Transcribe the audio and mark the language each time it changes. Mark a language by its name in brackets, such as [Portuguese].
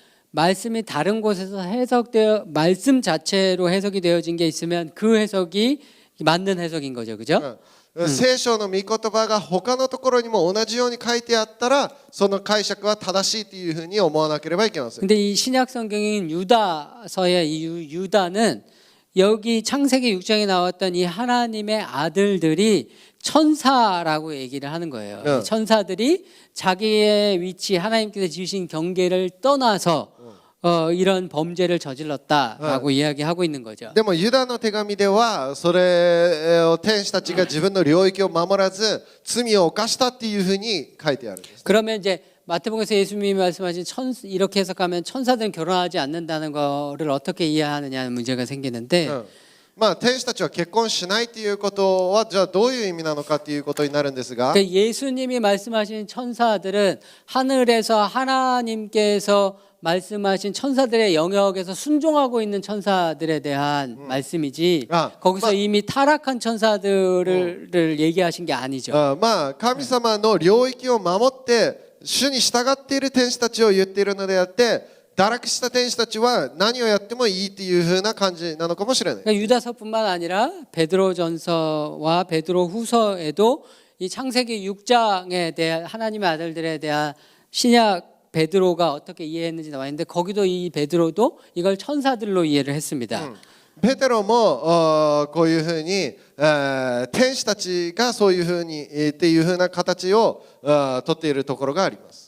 [Korean] 말씀이 다른 곳에서 해석되어 말씀 자체로 해석이 되어진 게 있으면 그 해석이 맞는 해석인 거죠, 그죠? [Japanese] 聖書の御言葉が他のところにも同じように書いてあったらその解釈は正しいというふうに思わなければいけません。 [Korean] 근데 이 신약 성경인 유다서의 이 유다는 여기 창세기 6장에 나왔던 이 하나님의 아들들이 천사라고 얘기를 하는 거예요. 천사들이 자기의 위치 하나님께서 지으신 경계를 떠나서 이런 범죄를 저질렀다라고 이야기하고 있는 거죠. [Japanese] でもユダの手紙ではそれを天使たちが自分の領域を守らず罪を犯したっていうふうに書いてあるんです。 [Korean] 그러면 이제 마태복음에서 예수님이 말씀하신 이렇게 해석하면 천사들은 결혼하지 않는다는 거를 어떻게 이해하느냐는 문제가 생기는데 [Japanese] まあ天使たちは結婚しないっていうことはじゃあどういう意味なのかっていうことになるんですが [Korean] 예수님이 말씀하신 천사들은 하늘에서 하나님께서 말씀하신 천사들의 영역에서 순종하고 있는 천사들에 대한 말씀이지 거기서 이미 타락한 천사들을 얘기하신 게 아니죠. [Japanese] まあ神様の領域を守って主に従っている天使たちを言っているのであって堕落した天使たちは何をやってもいいっていう風な感じなのかもしれない。 [Korean] 그러니까 유다서뿐만 아니라 베드로전서와 베드로후서에도 이 창세기 6장에 대한 하나님의 아들들에 대한 신약 베드로가 어떻게 이해했는지 나와 있는데 거기도 이 베드로도 이걸 천사들로 이해를 했습니다. [Japanese] ペテロもこういうふうに天使たちがそういうふうにっていうふうな形を取っているところがあります。